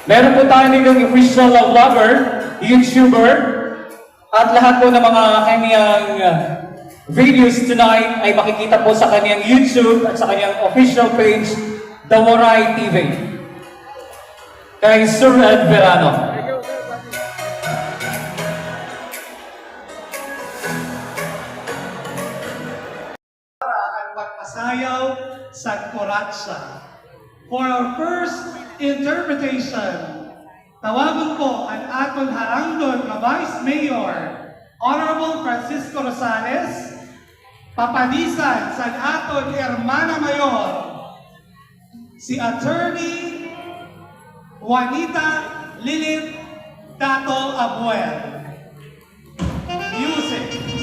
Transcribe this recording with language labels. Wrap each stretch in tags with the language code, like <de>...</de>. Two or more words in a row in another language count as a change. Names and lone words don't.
<tl>Meron po tayo nilang</tl> <en>official vlogger,</en> <tl>YouTuber, at lahat po ng mga kanyang videos tonight ay makikita po sa kanyang YouTube at sa kanyang</tl> <en>official page,</en> <tl>The Waray TV. Kay Sir Ed Verano.</tl> <war>Ang pagpasayaw sa kuratsa.</war> <en>For our first interpretation,</en> <war>tawagon po ang aton harangdon na Vice Mayor, Honorable Francisco Rosales, papanisan sa aton Hermana Mayor, si Attorney Juanita Lilith Dato Abuel. Music.</war>